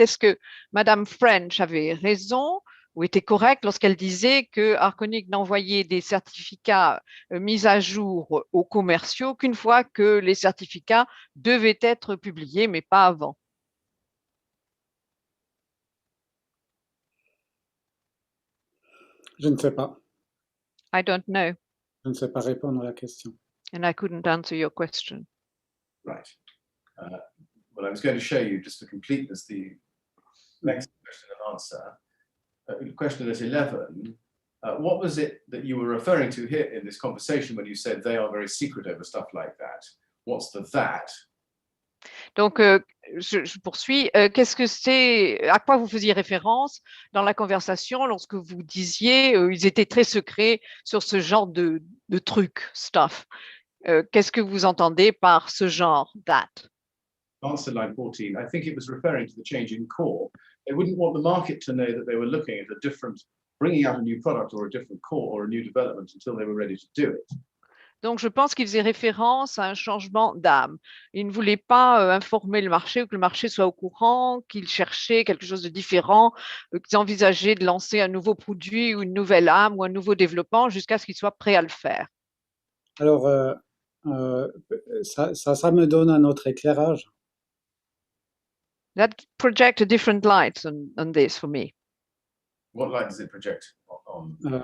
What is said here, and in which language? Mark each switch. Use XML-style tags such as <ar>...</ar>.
<fr>Est-ce que Madame French avait raison ou était correcte lorsqu'elle disait que Arconic n'envoyait des certificats mis à jour aux commerciaux qu'une fois que les certificats devaient être publiés, mais pas avant? Je ne sais pas.</fr> <en>I don't know.</en> <fr>Je ne sais pas répondre à la question.</fr> <en>And I couldn't answer your question. Right. Well, I was going to show you, just for completeness, the next question and answer. Question at 11. What was it that you were referring to here in this conversation when you said they are very secret over stuff like that? What's the that?</en> <fr>Donc, je poursuis. Qu'est-ce que c'est, à quoi vous faisiez référence dans la conversation lorsque vous disiez ils étaient très secrets sur ce genre de trucs, stuff? Qu'est-ce que vous entendez par ce genre, that?</fr> <en>Answer line 14. I think it was referring to the change in core. They wouldn't want the market to know that they were looking at a different bringing out a new product or a different core or a new development until they were ready to do it.</en> <fr>Donc, je pense qu'il faisait référence à un changement d'âme. Il ne voulait pas informer le marché ou que le marché soit au courant, qu'il cherchait quelque chose de différent, qu'ils envisageaient de lancer un nouveau produit ou une nouvelle âme ou un nouveau développement jusqu'à ce qu'ils soient prêts à le faire. Alors, ça me donne un autre éclairage.</fr> <en>That project a different light on this for me. What light does it project on?</en>